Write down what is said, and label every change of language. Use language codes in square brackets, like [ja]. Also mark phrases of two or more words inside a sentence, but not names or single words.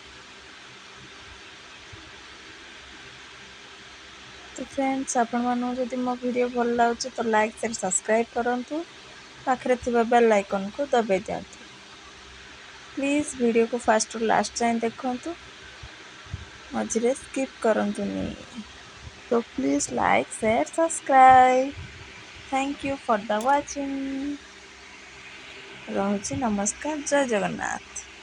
[or] ତ ଫ୍ରେଣ୍ଡସ୍, ଆପଣମାନଙ୍କୁ ଯଦି ମୋ ଭିଡ଼ିଓ ଭଲ ଲାଗୁଛି ତ [en] like share subscribe [or] କରନ୍ତୁ। ପାଖରେ ଥିବା [en] bell iconକୁ [or] ଦବାଇ ଦିଅନ୍ତୁ। ପ୍ଲିଜ୍ ଭିଡ଼ିଓକୁ ଫାଷ୍ଟରୁ ଲାଷ୍ଟ ଯାଏଁ ଦେଖନ୍ତୁ, ମଝିରେ ସ୍କିପ୍ କରନ୍ତୁନି। [en] So please like, share, subscribe. Thank you for the watching. [or] ରହୁଛି, ନମସ୍କାର, ଜୟ ଜଗନ୍ନାଥ।